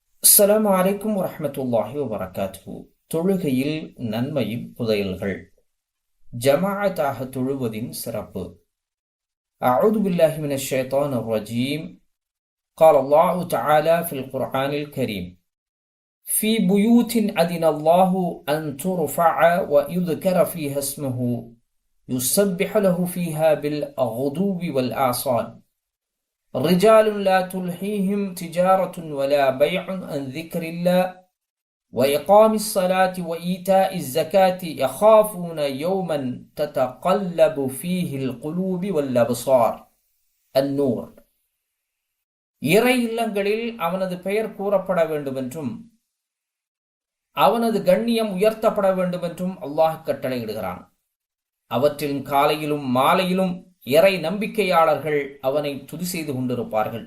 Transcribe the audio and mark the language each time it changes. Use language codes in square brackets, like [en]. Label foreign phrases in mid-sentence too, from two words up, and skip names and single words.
[ar] السلام عليكم ورحمة الله وبركاته. [ta] தொழுகையில் நன்மையின் புதையல்கள். ஜமாஅத்தாக தொழுவதின் சிறப்பு. [ar] أعوذ بالله من الشيطان الرجيم. قال الله تعالى في القرآن الكريم في بيوت أذن الله أن ترفع ويذكر فيها اسمه يسبح له فيها بالغدو والآصال رجال لا تلهيهم تجارة ولا بيع عن ذكر الله وإقام الصلاة وإيتاء الزكاة يخافون يوما تتقلب فيه القلوب والأبصار. النور. [ta] இறை இல்லங்களில் அவனது பெயர் கூறப்பட வேண்டுமென்றும் அவனது கண்ணியம் உயர்த்தப்பட வேண்டுமென்றும் அல்லாஹ் கட்டளையிடுகிறான். அவற்றின் காலையிலும் மாலையிலும் இறை நம்பிக்கையாளர்கள் அவனை துதி செய்து கொண்டிருப்பார்கள்.